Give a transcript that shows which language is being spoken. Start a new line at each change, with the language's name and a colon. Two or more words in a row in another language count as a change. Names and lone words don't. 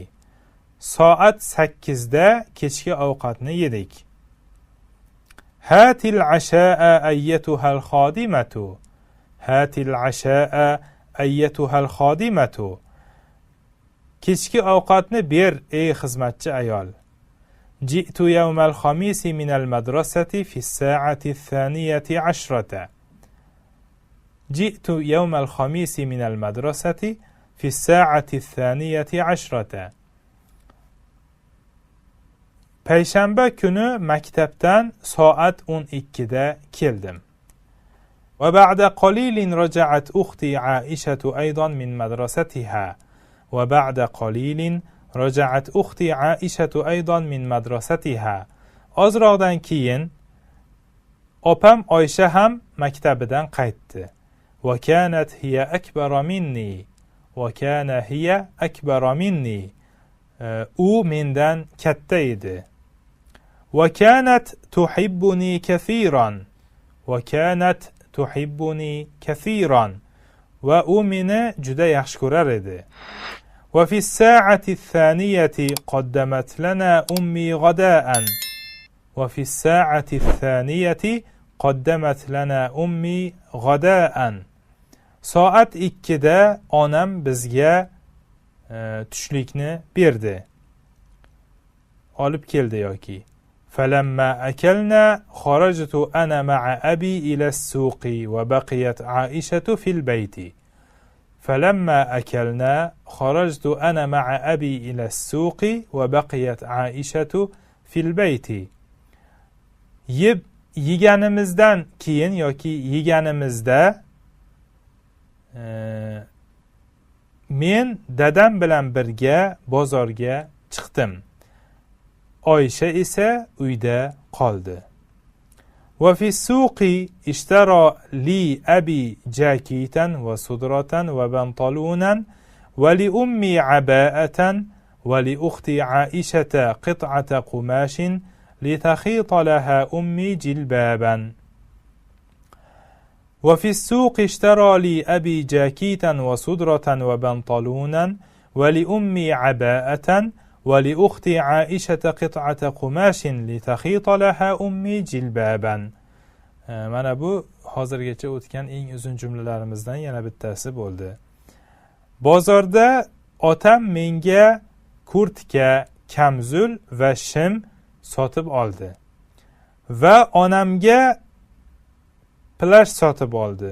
Uzbek: Soat 8da kechki ovqatni yedik.
Arabic: هات العشاء أيتها الخادمة. هات العشاء أيتها الخادمة.
Uzbek: Kechki ovqatni ber ey xizmatchi ayol.
Arabic: جئت يوم الخميس من المدرسة في الساعة 12. جئت يوم الخميس من المدرسة في الساعة 12.
Uzbek: Payshanba kuni maktabdan soat 12da keldim.
Arabic: وبعد قليل رجعت أختي عائشة أيضا من مدرستها. وبعد قليل رجعت أختي عائشة أيضا من مدرستها.
Uzbek: Ozroqdan keyin opam Oysha ham maktabidan qaytdi.
Arabic: وكانت هي أكبر مني. وكان هي أكبر مني.
Uzbek: U mendan katta edi.
Arabic: وكانت تحبني كثيرا. وكانت تحبني كثيرا.
Uzbek: و u meni juda yaxshi ko'rar edi.
Arabic: وفي الساعة 2 قدمت لنا أمي غداء. وفي الساعة 2 قدمت لنا أمي غداء.
Uzbek: Soat 2da onam bizga tushlikni berdi. Olib keldi yoki.
Arabic: فلما أكلنا خرجت أنا مع أبي إلى السوق وبقيت عائشة في البيت. فلما أكلنا خرجت أنا مع أبي إلى السوق وبقيت عائشة في البيت.
Uzbek: Yeganimizdan keyin yoki yeganimizda men dadam bilan birga bozorga chiqdim. Oysha esa uyda qoldi.
Arabic: وفي السوق اشترى لي أبي جاكيتا وصدرة وبنطلونا ولأمي عباءة ولأختي عائشة قطعة قماش لتخيط لها أمي جلبابا. وفي السوق اشترى لي أبي جاكيتا وصدرة وبنطلونا ولأمي عباءة ولأختي عائشة قطعة قماش لتخيط لها أمي جلبابا.
Uzbek: Mana bu hozirgacha o'tgan eng uzun jumlalarimizdan yana bittasi bo'ldi. bozorda otam menga kurtka, kamzul va shim sotib oldi va onamga plash sotib oldi.